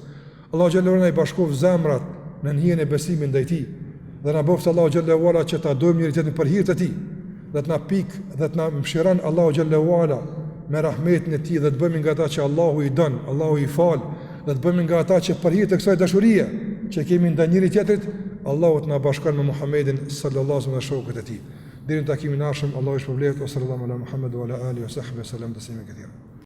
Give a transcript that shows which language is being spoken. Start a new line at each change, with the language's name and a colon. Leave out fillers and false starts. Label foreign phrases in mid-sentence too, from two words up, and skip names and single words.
Albanian: Allahu
Arabic: جل وعلا
Albanian: i bashkov zemrat në hijen e besimit ndaj Tij, dhe na bëft Allahu
Arabic: جل وعلا
Albanian: që ta dojmë njëri tjetrin për hir të Tij, dhe të na pik dhe të na mëshiron Allahu
Arabic: جل وعلا
Albanian: me rahmetin e Tij dhe të bëjmë nga ata që Allahu i don, Allahu i fal, dhe të bëjmë nga ata që për hir të kësaj dashurie që kemi ndaj njëri tjetrit, Allahu të na bashkon me Muhamedit
Arabic: صلى الله عليه وسلم
Albanian: dhe shokët e Tij. Deri në takimin e ardhshëm, Allahu ju shpërblet,
Arabic: صلى الله على محمد وعلى آله وصحبه وسلم تسليما كثيرا.